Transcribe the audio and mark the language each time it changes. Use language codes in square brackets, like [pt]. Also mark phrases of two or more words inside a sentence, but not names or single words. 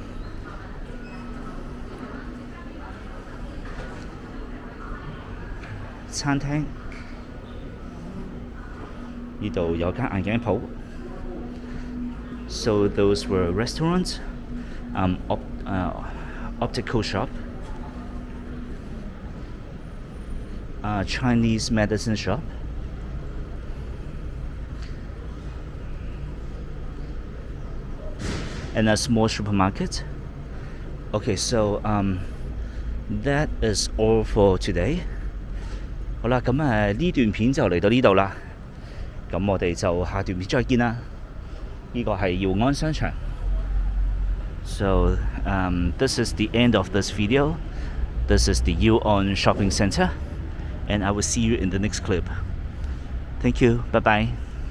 [yue] 餐廳，呢度有間眼鏡鋪。 [en] So those were restaurants, optical shop, Chinese medicine shop, and a small supermarket. Okay, so that is all for today. [yue] 好啦，咁呢段片就嚟到呢度啦，咁我哋就下段片再見啦。呢個係耀安商場。 [en] So this is the end of this video. This is the Yuan Shopping Center, and I will see you in the next clip. Thank you. Bye bye.